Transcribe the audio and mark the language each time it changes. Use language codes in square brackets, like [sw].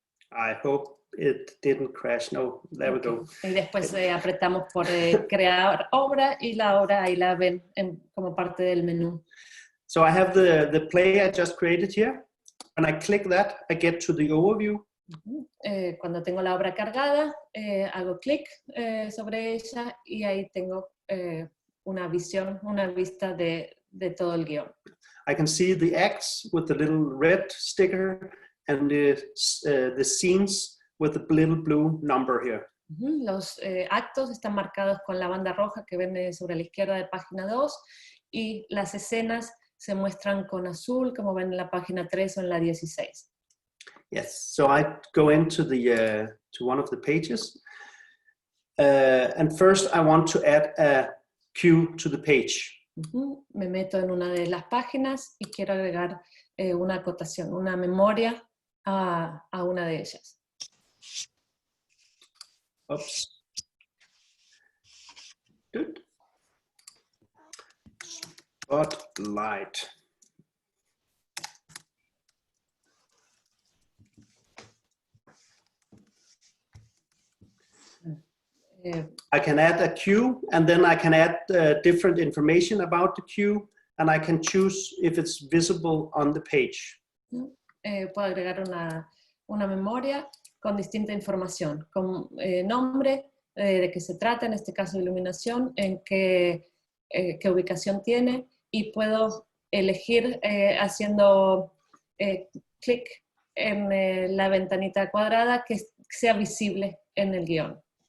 [en] I hope it didn't crash. No, there we go. [es] Y después apretamos por crear obra y la obra ahí la ven como parte del menú. [en] So I have the play I just created here. When I click that, I get to the overview. [es] Cuando tengo la obra cargada, hago clic sobre ella y ahí tengo una vista de todo el guión. [en] I can see the acts with the little red sticker and the scenes with the little blue number here. [es] Los actos están marcados con la banda roja que ven sobre la izquierda de página 2 y las escenas se muestran con azul como ven en la página 3 o en la 16. [en] Yes, so I go into to one of the pages, and first I want to add a cue to the page. [es] Me meto en una de las páginas y quiero agregar una acotación, una memoria a una de ellas. Oops. [en] Good. Spotlight. I can add a cue, and then I can add different information about the cue, and I can choose if it's visible on the page. Puedo agregar una memoria con distinta información, con nombre, de qué se trata, en este caso iluminación, en qué ubicación tiene, y puedo elegir haciendo clic en la ventanita cuadrada que sea visible en el guión.